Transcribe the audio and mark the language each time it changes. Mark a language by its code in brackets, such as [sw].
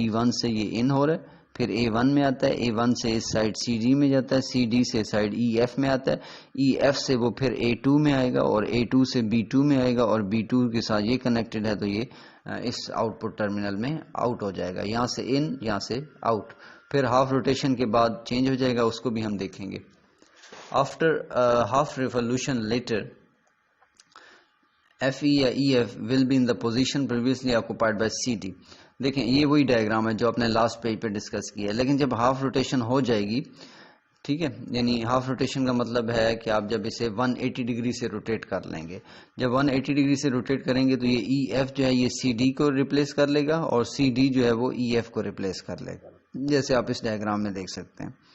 [ur] B1 سے یہ ان ہو رہا ہے, پھر A1 میں آتا ہے, A1 سے اس سائڈ CD میں جاتا ہے, CD سے سائڈ EF میں آتا ہے, EF سے وہ پھر A2 میں آئے گا, اور A2 سے B2 میں آئے گا, اور B2 کے ساتھ یہ کنیکٹڈ ہے, تو یہ اس آؤٹ پٹ ٹرمینل میں آؤٹ ہو جائے گا. یہاں سے ان, یہاں سے آؤٹ, پھر ہاف روٹیشن کے بعد چینج ہو جائے گا, اس کو بھی ہم دیکھیں گے. [en] After half revolution letter FE یا EF will be in the position previously occupied by CD. [ur] دیکھیں یہ وہی ڈائیگرام ہے جو آپ نے لاسٹ پیج پہ ڈسکس کیا ہے, لیکن جب ہاف روٹیشن ہو جائے گی, ٹھیک ہے, یعنی ہاف روٹیشن کا مطلب ہے کہ آپ جب اسے 180 ڈگری سے روٹیٹ کر لیں گے, جب 180 ڈگری سے روٹیٹ کریں گے تو یہ EF جو ہے یہ CD کو ریپلیس کر لے گا, اور CD جو ہے وہ EF کو ریپلیس کر لے گا, جیسے آپ اس ڈائیگرام میں دیکھ سکتے ہیں.